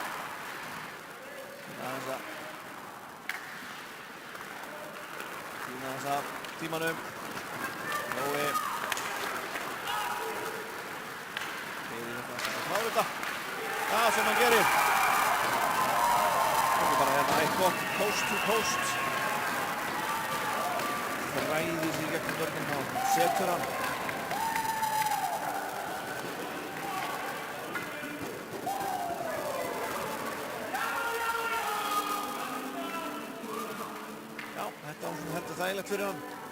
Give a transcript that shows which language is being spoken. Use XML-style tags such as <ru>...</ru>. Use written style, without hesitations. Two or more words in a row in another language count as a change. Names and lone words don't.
<is>Aðeins að týna aðeins af tímanum. Nói. Heiðir þetta að klára þetta. Það sem hann gerir. Þetta er bara hérna eitt gott</is> <en>post to post.</en> <is>Það ræðir sig gegnum vörnum og setur hann. Þetta er þægilegt fyrir hann.</is>